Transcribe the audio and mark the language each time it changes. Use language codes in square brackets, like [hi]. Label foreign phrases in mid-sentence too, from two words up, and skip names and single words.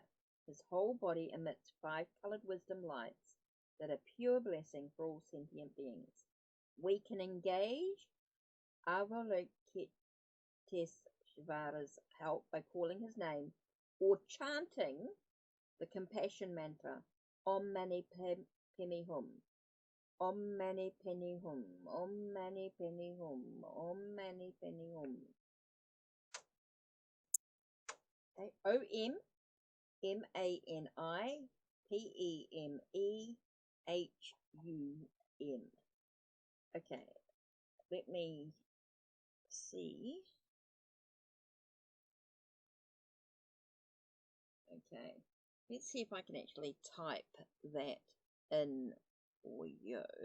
[en] His whole body emits 5-colored wisdom lights that are pure blessing for all sentient beings. We can engage Avalokiteshvara's help by calling his name or chanting the compassion mantra, [sa] Om Mani Padme Hum, Om Mani Padme Hum, Om Mani Padme Hum, Om Mani Padme Hum. [en] Okay. O-M-M-A-N-I-P-E-M-E-H-U-M. Okay, let me see. Okay, let's see if I can actually type that in for you.